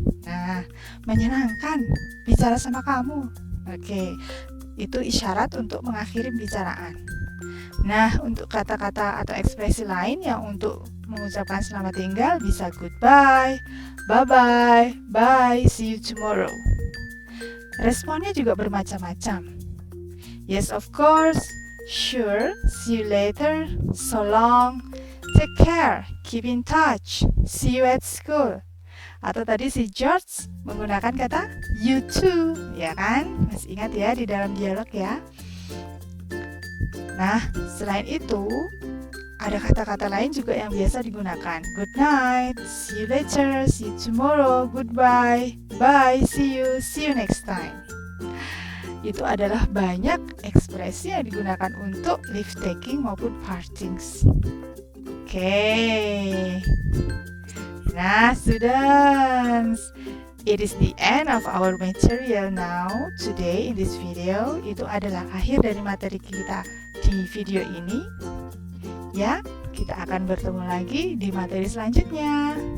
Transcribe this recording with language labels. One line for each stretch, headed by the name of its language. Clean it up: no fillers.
Indonesian: Nah, menyenangkan bicara sama kamu. Oke. Itu isyarat untuk mengakhiri pembicaraan. Nah, untuk kata-kata atau ekspresi lain yang untuk mengucapkan selamat tinggal bisa
English: goodbye, bye-bye, bye, see you tomorrow.
Indonesian: Responnya juga bermacam-macam.
English: Yes, of course, sure, see you later, so long, take care, keep in touch, see you at school.
Indonesian: Atau tadi si George menggunakan kata
English: you too,
Indonesian: ya kan? Masih ingat ya di dalam dialog ya. Nah, selain itu, ada kata-kata lain juga yang biasa digunakan.
English: Good night, see you later, see you tomorrow, goodbye, bye, see you next time.
Indonesian: Itu adalah banyak ekspresi yang digunakan untuk leave taking maupun partings.
English: Oke. Nah, students, it is the end of our material now. Today in this video,
Indonesian: itu adalah akhir dari materi kita di video ini. Ya, kita akan bertemu lagi di materi selanjutnya.